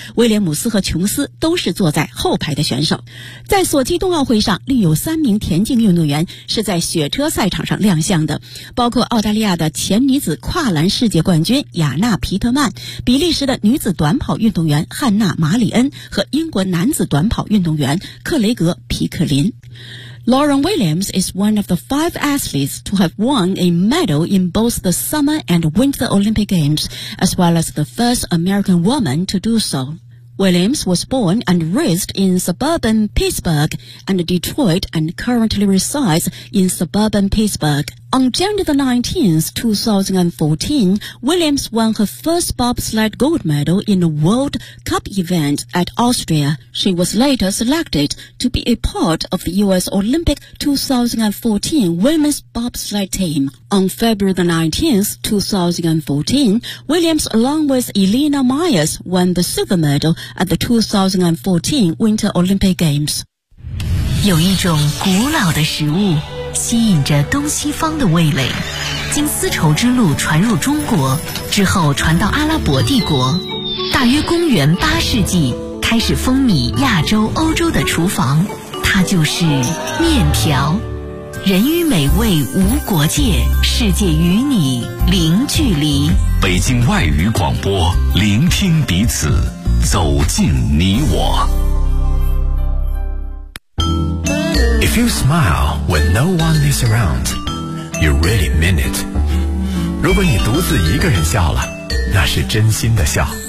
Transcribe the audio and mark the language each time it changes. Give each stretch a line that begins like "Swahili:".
Chinese: 威廉姆斯和琼斯都是坐在后排的选手。在索契冬奥会上，另有三名田径运动员是在雪车赛场上亮相的，包括澳大利亚的前女子跨栏世界冠军雅娜·皮特曼、比利时的女子短跑运动员汉娜·马里恩和英国男子短跑运动员克雷格·皮克林。
English: Lauren Williams is one of the five athletes to have won a medal in both the Summer and Winter Olympic Games, as well as the first American woman to do so. Williams was born and raised in suburban Pittsburgh and Detroit and currently resides in suburban Pittsburgh. On January 19, 2014, Williams won her first bobsled gold medal in a World Cup event at Austria. She was later selected to be a part of the U.S. Olympic 2014 women's bobsled team. On February 19, 2014, Williams along with Elena Myers won the silver medal at the 2014 Winter Olympic Games.
Chinese: 有一种古老的食物吸引着东西方的味蕾，经丝绸之路传入中国之后传到阿拉伯帝国，大约公元八世纪开始风靡亚洲欧洲的厨房，它就是面条。人与美味无国界，世界与你零距离。北京外语广播，聆听彼此，走进你我。
English: If you smile when no one is around, you really mean it.
Chinese: 如果你独自一个人笑了，那是真心的笑。